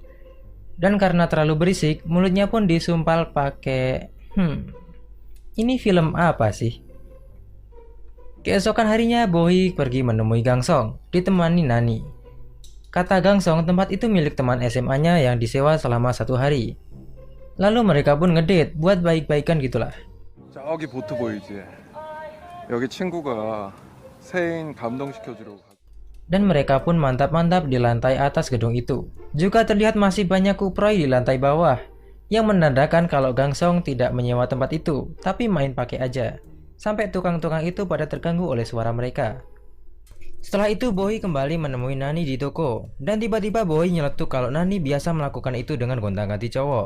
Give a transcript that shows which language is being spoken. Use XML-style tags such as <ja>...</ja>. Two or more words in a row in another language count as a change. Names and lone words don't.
<id>Dan karena terlalu berisik, mulutnya pun disumpal pakai ini film apa sih? Keesokan harinya Bohee pergi menemui Gangsong, ditemani Nani. Kata Gangsong, tempat itu milik teman SMA-nya yang disewa selama 1 hari. Lalu mereka pun ngedate buat baik-baikan gitulah.</id> <ko>저기 보트 보이지? 여기 친구가 새인 감동시켜주려고.</ko> <id>Dan mereka pun mantap-mantap di lantai atas gedung itu. Juga terlihat masih banyak kuproy di lantai bawah, yang menandakan kalau Gangsong tidak menyewa tempat itu, tapi main pakai aja. Sampai tukang-tukang itu pada terganggu oleh suara mereka. Setelah itu Bohee kembali menemui Nani di toko, dan tiba-tiba Bohee nyeletuk kalau Nani biasa melakukan itu dengan gonta-ganti cowok.</id>